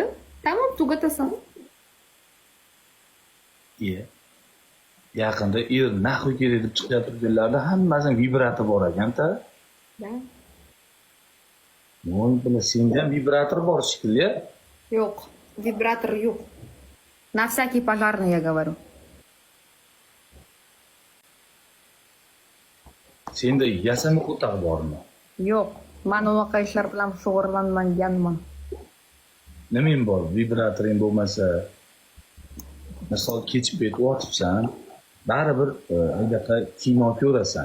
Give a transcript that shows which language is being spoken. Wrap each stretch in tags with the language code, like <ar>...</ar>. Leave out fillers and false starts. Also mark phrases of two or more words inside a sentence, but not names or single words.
<uz>Tamom, tugatasan. Yaqinda naxu kerak deb chiqib turganlarda hammasini vibrator bor ekan-da.</uz> <ru>Да.</ru> <uz>Voy, buni sendan vibrator bor shekilli. Yo'q, vibrator yo'q.</uz> <ru>На всякий пожарный я говорю.</ru> <uz>Senda yasama qo'taq bormi? Yo'q, men unaqa ishlar bilan shug'ullanmaganman. Nimang bor? Vibratoring bo'lmasa, misol kechib ketib yotibsan, baribir anaqa kino ko'rasan.</uz>